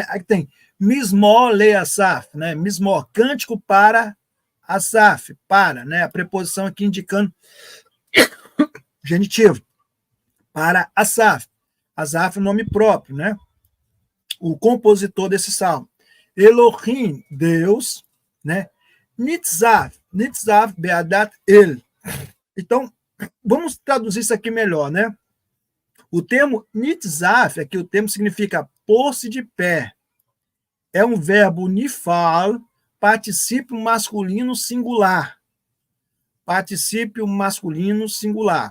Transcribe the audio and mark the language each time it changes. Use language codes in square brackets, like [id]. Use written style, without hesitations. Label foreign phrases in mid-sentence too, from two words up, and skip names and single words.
[pt] Aqui tem [he] מזמור לאסף, [pt] né? Mismor, cântico para Asaf, para, né? A preposição aqui indicando genitivo, para Asaf. Asaf é o nome próprio, né? O compositor desse salmo. Elohim, Deus, né? [he] נצב, נצב בעדת אל. [pt] Então, vamos traduzir isso aqui melhor, né? O termo Nitzav, aqui o termo significa pôr-se de pé. É um verbo nifal, particípio masculino singular. Particípio masculino singular.